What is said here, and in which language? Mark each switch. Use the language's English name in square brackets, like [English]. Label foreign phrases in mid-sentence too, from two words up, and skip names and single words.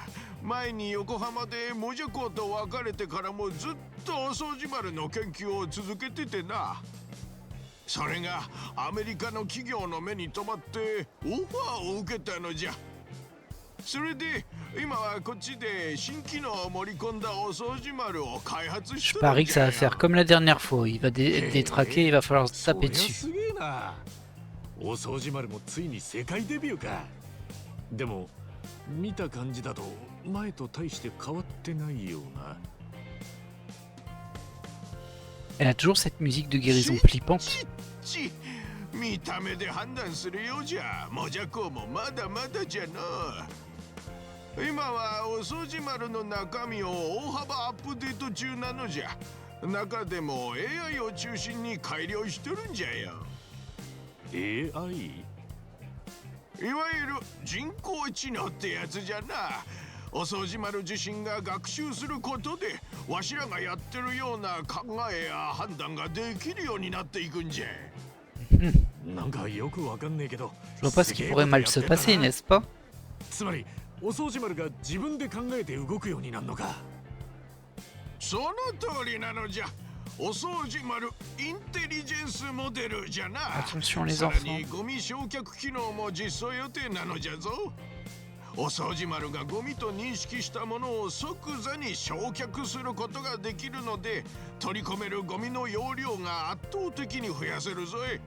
[Japanese] 前に横浜でモジャコと別れてからもずっとお掃除丸の研究を続けててな。それがアメリカの企業の目に留まってオファーを受けたのじゃ。それで今はこっちで新機能を盛り込んだお掃除丸を開発し [French] Je [Japanese] てるん [French] parie que [Japanese] じ [French] ça [Japanese] ゃ [French] va faire [Japanese] よ。 [French] comme la dernière fois. Il va être détraqué, il va falloir se [Japanese] そ [French] taper [Japanese] りゃ [French] dessus. [Japanese] すげえな。お掃除丸もついに世界デビューか。でも見た感じだと前と大して変わってないような。 [French] Elle a toujours cette musique de guérison flippante. [Japanese] 見た目で判断するようじゃ。モジャコもまだまだじゃな。今はお掃除丸の中身を大幅アップデート中なのじゃ。中でも AI を中心に改良してるんじゃよ。 AI？いわゆる人工知能ってやつじゃな。お掃除丸自身が学習することでわしらがやってるような考えや判断ができるようになっていくんじゃ。なんかよくわかんねえけど。 [French] Je vois pas ce qui pourrait mal se passer, n'est-ce pas? [Japanese] つまりお掃除丸が自分で考えて動くようになるのか。その通りなのじゃ。お掃除丸インテリジェンスモデルじゃな。 [French] Attention les [Japanese] さらに [French] enfants. [Japanese] ゴミ焼却機能も実装予定なのじゃぞ。お掃除丸がゴミと認識したものを即座に焼却することができるので、取り込めるゴミの容量が圧倒的に増やせるぞい。